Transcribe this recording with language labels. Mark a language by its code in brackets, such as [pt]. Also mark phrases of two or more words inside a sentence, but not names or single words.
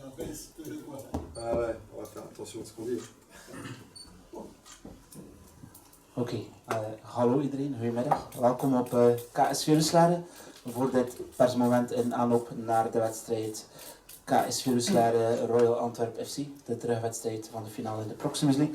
[fr] Ah ouais, on va faire attention à ce qu'on dit. [nl] Hallo iedereen, goedemiddag. Welkom op KS Viruslaren voor dit persmoment in aanloop naar de wedstrijd KS Viruslaren Royal Antwerp FC, de terugwedstrijd van de finale in de Proximus League.